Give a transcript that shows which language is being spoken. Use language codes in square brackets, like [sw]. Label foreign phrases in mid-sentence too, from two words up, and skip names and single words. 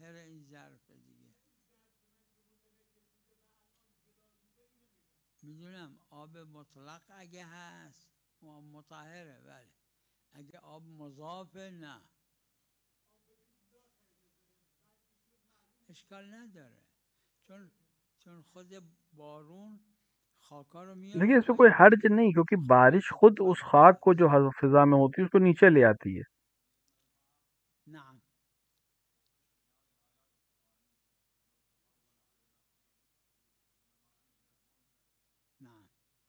[fa] میدونم آب مطلق اگه هست مطهره، بله. اگه آب مضاف نه اشکال نداره، چون خود بارون خاکا رو میاره. [ur] لیکن اس میں کوئی حرج نہیں، کیونکہ بارش خود اس خاک کو جو فضا میں ہوتی ہے اس کو نیچے لے آتی ہے. [ar] نعم. نعم.